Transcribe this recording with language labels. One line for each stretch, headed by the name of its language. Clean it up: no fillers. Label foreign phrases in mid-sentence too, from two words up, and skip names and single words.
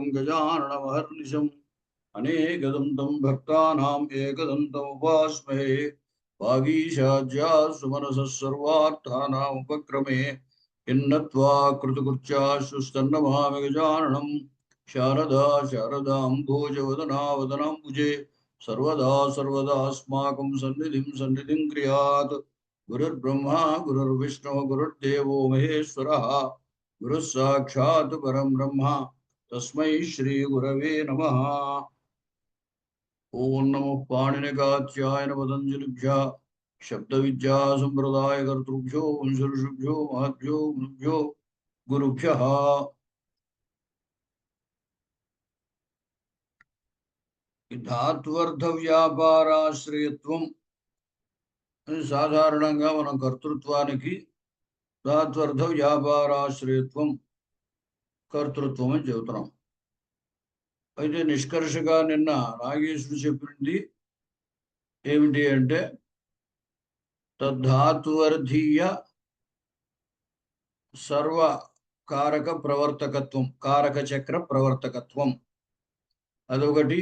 Sanskrit: గజాననమహర్నిశం అనేకదంతం భక్తానాం ఏకదంతం ఉపాస్మహే వాగీశాజ్యా సుమనసః సర్వార్థానాం ఉపక్రమే కిన్నత్వా కృతకృత్యాశ్రుస్తన్నమామి గజాననం శారదా శారదాంభోజవదనా వదనాంబుజే सर्वदा सर्वदास्माकं सन्निधिं क्रियात् गुरुर्ब्रह्मा गुरुर्विष्णु गुरुर्देवो महेश्वरः गुरुः साक्षात् परं ब्रह्म तस्मै श्रीगुरवे नमः। ओं नमो पाणिनिकात्यायन पतञ्जलिभ्यः शब्दविद्या सम्प्रदायकर्तृभ्यो वंशऋषिभ्यो महद्भ्यो गुरुभ्यो गुरुभ्यः। धात्वर्थ व्यापाराश्रयत्వం
Telugu: సాధారణంగా మనం కర్తృత్వానికి ధాత్వర్ధ వ్యాపారాశ్రయత్వం కర్తృత్వం అని చెబుతున్నాం. అయితే నిష్కర్షగా నిన్న నాగేశ్వరుడు చెప్పింది ఏమిటి అంటే తద్ధాత్వర్ధీయ సర్వ కారక ప్రవర్తకత్వం, కారక చక్ర ప్రవర్తకత్వం అదొకటి.